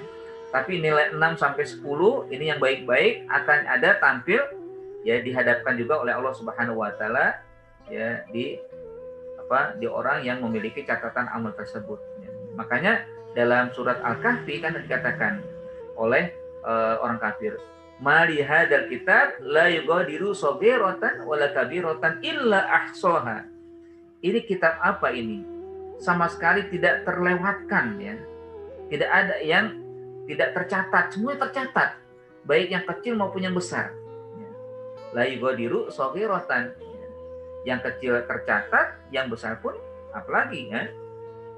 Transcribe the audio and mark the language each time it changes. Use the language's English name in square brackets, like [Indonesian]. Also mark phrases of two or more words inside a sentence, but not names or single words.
[Indonesian] Tapi nilai 6 sampai 10 ini yang baik-baik akan ada tampil ya, dihadapkan juga oleh [Arabic] الله سبحانه وتعالى [Indonesian] ya di orang yang memiliki catatan amal tersebut ya. Makanya dalam surat Al-Kahfi kan dikatakan oleh orang kafir, [Arabic] "مال هذا الكتاب لا يغادر صغيرة ولا كبيرة إلا أحصاها." [Indonesian] Ini kitab apa ini? Sama sekali tidak terlewatkan ya. Tidak ada yang tidak tercatat, semua tercatat, baik yang kecil maupun yang besar. [Arabic] لا يغادر صغيرة. [Indonesian] Yang kecil tercatat, yang besar pun apalagi ya.